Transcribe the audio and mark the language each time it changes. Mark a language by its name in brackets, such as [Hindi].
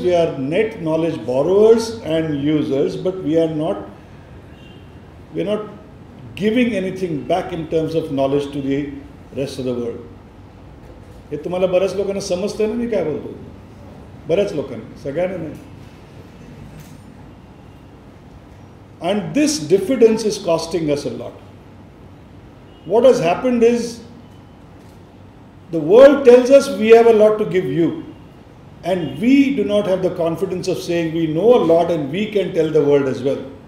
[English] We are net knowledge borrowers and users, but we are not giving anything back in terms of knowledge to the rest of the world. [Marathi] हे तुम्हाला बऱ्याच लोकांना समजतं ना मी काय बोलतो, बऱ्याच लोकांना, सगळ्यांना नाही. [English] And this diffidence is costing us a lot. What has happened is the world tells us we have a lot to give you, and we do not have the confidence of saying we know a lot and we can tell the world as well.